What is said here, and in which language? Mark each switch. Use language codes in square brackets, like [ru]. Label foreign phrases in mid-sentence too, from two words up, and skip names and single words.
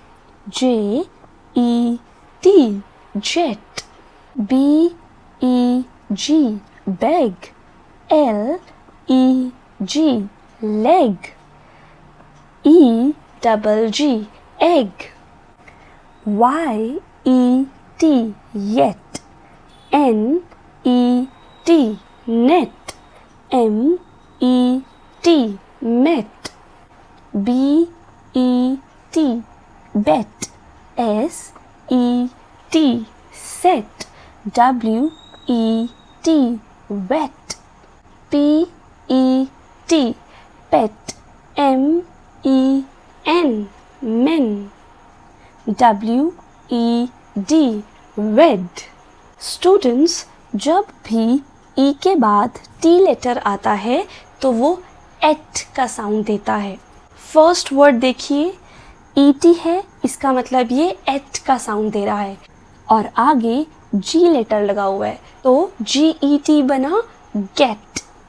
[en] J-E-T, jet. B-E-G, beg. L-E-G, leg. E-double-G, egg. Y-E-T, yet. N-E-T, net. M-E-T, met. B-E-T, bet. S-E-T, set. W-E-T, wet. P-E-T, pet. M-E-N, men. W-E-D, wed. [hi] Students, जब भी E के बाद [en] T letter [hi] आता है तो वो एट का साउंड देता है. [en] first word [hi] देखिए E-T है, इसका मतलब ये एट का साउंड दे रहा है. और आगे [en] G letter [hi] लगा हुआ है तो G-E-T बना गेट.